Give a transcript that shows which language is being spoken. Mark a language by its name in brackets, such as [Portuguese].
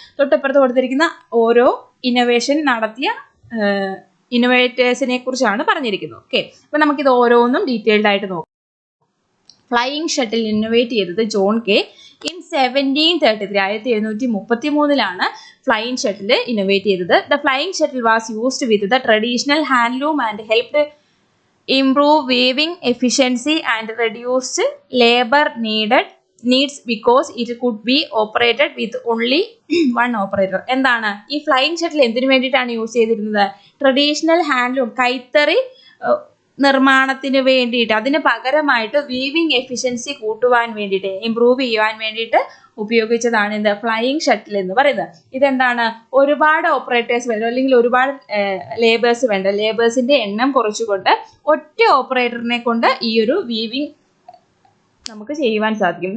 [Malayalam] തൊട്ടപ്പുറത്ത് കൊടുത്തിരിക്കുന്ന ഓരോ ഇന്നോവേഷൻ നടത്തിയ ഇന്നോവേറ്റേഴ്സിനെ കുറിച്ചാണ് പറഞ്ഞിരിക്കുന്നത്. ഓക്കെ, അപ്പൊ നമുക്കിത് ഓരോന്നും ഡീറ്റെയിൽഡ് ആയിട്ട് നോക്കാം. ഫ്ലൈയിങ് ഷട്ടിൽ ഇന്നോവേറ്റ് ചെയ്തത് John K in 1733. 1733 flying shuttle innovate ചെയ്തത്. [English] The flying shuttle was used with the traditional handloom and helped improve weaving efficiency and reduced labor needs because it could be operated with only one operator. [Malayalam] എന്താണ് ഈ flying shuttle എന്തിനു വേണ്ടിയിട്ടാണ് use ചെയ്തിരുന്നത്? Traditional handloom, കൈത്തറി നിർമ്മാണത്തിന് വേണ്ടിയിട്ട്, അതിന് പകരമായിട്ട് വീവിങ് എഫിഷ്യൻസി കൂട്ടുവാൻ വേണ്ടിയിട്ട്, ഇംപ്രൂവ് ചെയ്യുവാൻ വേണ്ടിയിട്ട് ഉപയോഗിച്ചതാണ് എന്ത്? ഫ്ലൈയിങ് ഷട്ടിൽ എന്ന് പറയുന്നത്. ഇതെന്താണ്? ഒരുപാട് ഓപ്പറേറ്റേഴ്സ് വേണ്ട, അല്ലെങ്കിൽ ഒരുപാട് ലേബേഴ്സ് വേണ്ട, ലേബേഴ്സിന്റെ എണ്ണം കുറച്ചുകൊണ്ട് ഒറ്റ ഓപ്പറേറ്ററിനെ കൊണ്ട് ഈ ഒരു വീവിങ് നമുക്ക് ചെയ്യുവാൻ സാധിക്കും.